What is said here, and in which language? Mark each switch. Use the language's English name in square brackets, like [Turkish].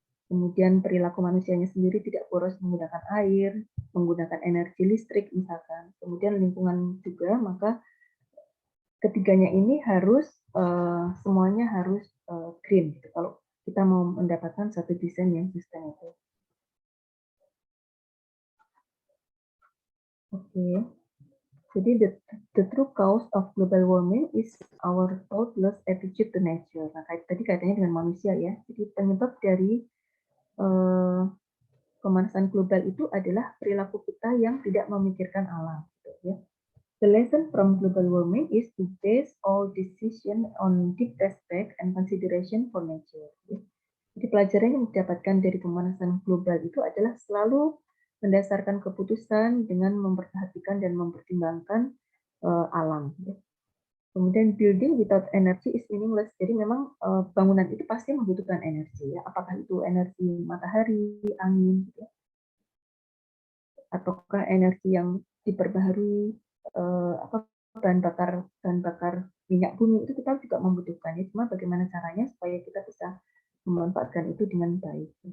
[Indonesian] Kemudian perilaku manusianya sendiri tidak boros menggunakan air, menggunakan energi listrik misalkan. Kemudian lingkungan juga, maka ketiganya ini harus semuanya harus green. Gitu. Kalau kita mau mendapatkan satu desain yang sustainable. Oke. [English] Jadi the true cause of global warming is our thoughtless attitude to nature. [Indonesian] Nah, tadi kaitannya dengan manusia ya. Jadi penyebab dari pemanasan global itu adalah perilaku kita yang tidak memikirkan alam. Gitu, ya. [English] The lesson from global warming is to base all decision on deep respect and consideration for nature. [Indonesian] Ya. Jadi pelajaran yang didapatkan dari pemanasan global itu adalah selalu mendasarkan keputusan dengan memperhatikan dan mempertimbangkan alam. Ya. [English] Kemudian building without energy is meaningless. [Indonesian] Jadi memang bangunan itu pasti membutuhkan energi. Ya. Apakah itu energi matahari, angin, gitu, ataukah energi yang diperbaharui, bahan bakar minyak bumi itu kita juga membutuhkan. Ya. Cuma bagaimana caranya supaya kita bisa memanfaatkan itu dengan baik.